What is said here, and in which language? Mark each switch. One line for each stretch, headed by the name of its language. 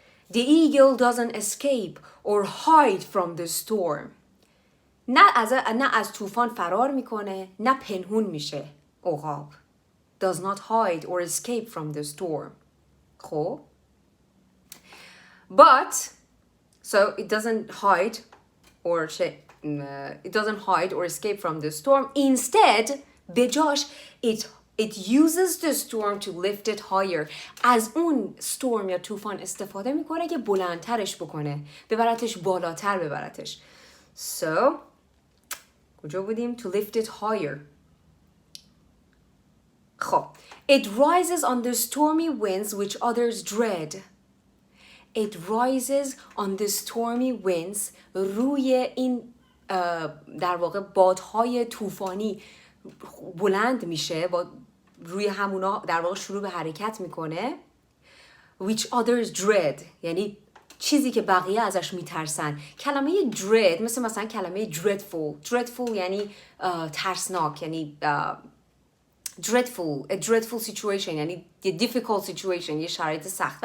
English: The eagle doesn't escape or hide from the storm.
Persian: نه از طوفان فرار میکنه، نه پنهون میشه. عقاب.
English: Does not hide or escape from the storm.
Persian: خب.
English: But, so it doesn't hide or escape from the storm. Instead,
Persian: بجاش
English: it uses the storm to lift it higher.
Persian: از اون storm یا طوفان استفاده میکنه که بلندترش بکنه، ببرتش بالاتر ببرتش.
English: So,
Persian: کجا بودیم؟
English: To lift it higher.
Persian: خب.
English: It rises on the stormy winds which others dread. It rises on the stormy winds.
Persian: روی این در واقع بادهای طوفانی بلند میشه، روی همونا در واقع شروع به حرکت میکنه.
English: Which others dread.
Persian: یعنی چیزی که بقیه ازش میترسن. کلمه dread مثلا کلمه dreadful یعنی ترسناک، یعنی
English: a dreadful situation
Persian: یعنی یه
English: difficult situation،
Persian: یه شرایط سخت.